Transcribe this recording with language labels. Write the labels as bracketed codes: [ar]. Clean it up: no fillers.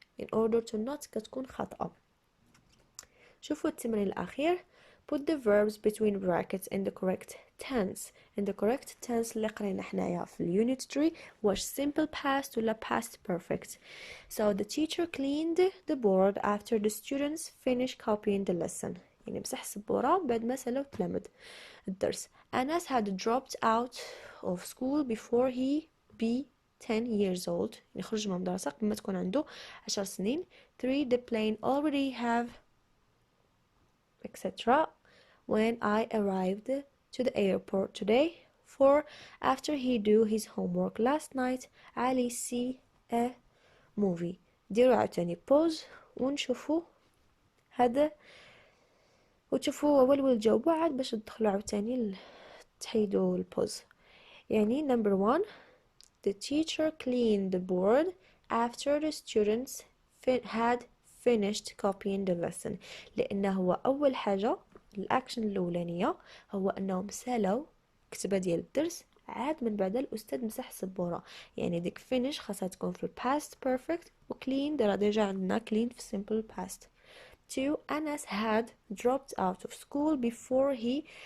[en] in order to not [ar] كتكون خطأ. شوفوا التمرين الأخير [en] put the verbs between brackets in the correct tense. in the correct tense [ar] اللي قرينا حنايا في [en] الunit 3 واش simple past ولا past perfect. So the teacher cleaned the board after the students finished copying the lesson. [ar] يعني مسح السبورة بعد ما سالوا تلامد الدرس. [en] Anas had dropped out of school before he be 10 years old. [ar] يخرج من المدرسة قبل ما تكون عنده 10 سنين. [en] 3 the plane already have etc. when I arrived to the airport today. 4 after he do his homework last night Ali see a movie. [ar] ديروا عاوتاني pause ونشوفوا هذا وتشوفوا اول تجاوبوا عاد باش تدخلوا عاوتاني تحيدوا البوز. [en] يعني number 1 the teacher cleaned the board after the students had finished copying the lesson. [ar] لأنه هو أول حاجة الأكشن الأولانية هو أنهم سالوا كتبة ديال الدرس عاد من بعد الأستاذ مسح السبورة. يعني ديك finish خاصها تكون في past perfect و cleaned راه ديجا عندنا cleaned في simple past. [en] 2 Anas had dropped out of school before he.